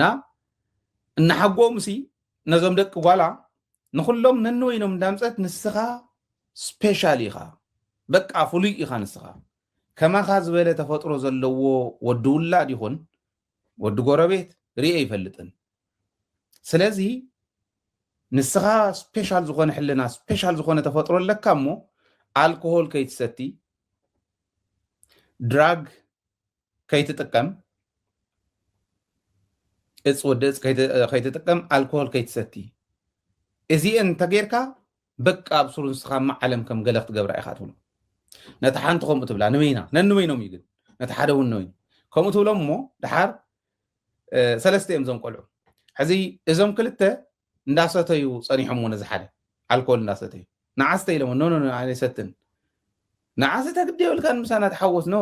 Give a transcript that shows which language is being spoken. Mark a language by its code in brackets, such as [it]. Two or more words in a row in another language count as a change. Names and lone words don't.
[ti] እናሓጎም ሲ ነዞም ደቂ ጓላ ንኩሎም ነንወይኖም እንዳምፀት ንስኻ ስፔሻል ኢኻ በቃ ፍሉይ ኢኻ ንስኻ ከማኻ ዝበለ ተፈጥሮ ዘለዎ ወዲ ውላድ ይኹን ወዲ ጎረቤት ርኤ ይፈልጥን ስለዚ ንስኻ ስፔሻል ዝኾነ ሕልና ስፔሻል ዝኾነ ተፈጥሮ ኣለካ እሞ ኣልኮሆል ከይትሰቲ ድራግ ከይትጥቀም እጽ ወደ እጽ ከይትጥቀም ኣልኮሆል ከይትሰቲ እዚአን ተጌርካ በቃ ብሱሩ ንስኻ ዓለም ከም ገለ ክትገብራ ኢኻ ትብሎ ነታ ሓንቲ ከምኡ ትብላ ነንበይኖም እዩ ግን ነታ ሓደ እውን ነወይኑ ከምኡ ትብሎም እሞ ድሓር ሰለስተ እዮም እዞም ቆልዑ ሕዚ እዞም ክልተ እንዳሰተዩ ፀኒሖም ውን እዚ ሓደ ኣልኮል እንዳሰተዩ ንዓስተ ኢሎም ኖ ኣይሰትን ንዓስተ ግደ ይብልካ ንምሳና ተሓወስ ኖ